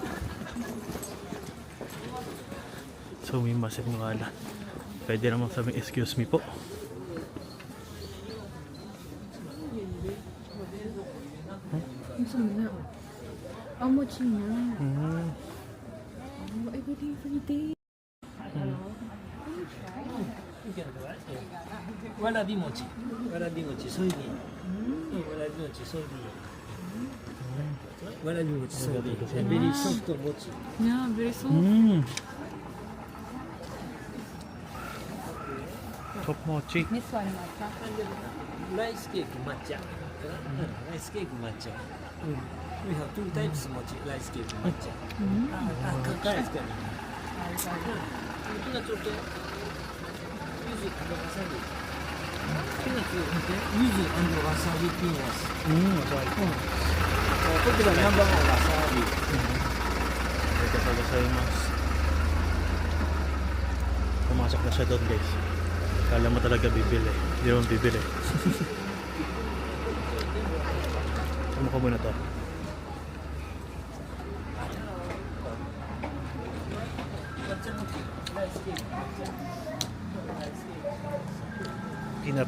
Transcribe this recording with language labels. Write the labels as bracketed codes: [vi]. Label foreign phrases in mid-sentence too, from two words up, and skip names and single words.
[tl] Sumimasen nga lang. Pwede naman sabihin, [en] excuse me [tl] po. Gusto mo na. Ang mochi na. Hmm. [en] Oh, everyday. [ja] わらび餅、わらび餅、ソイビン、わらび餅、ソイビン、わらび餅、ソイビン、 [en] very soft [ja] 餅、 [en] Yeah, very soft. Hmm. Top mochi. This one, matcha. [ja] ライスケーキ抹茶、ライスケーキ抹茶。 [en] We have two types [ja] 餅、ライスケーキ抹茶。ライスケーキ。ピーナッツ OK？ゆずわさび。ピーナッツ OK？ゆずわさびピーナッツ。 [tl] Hmm, masarap. [ja] こちらナンバーワンわさび。 [tl] Ito talaga sa mas. Pumasok na siya doon guys. Kala mo talaga bibili. Hindi naman bibili. Ano ko muna to? Peanut.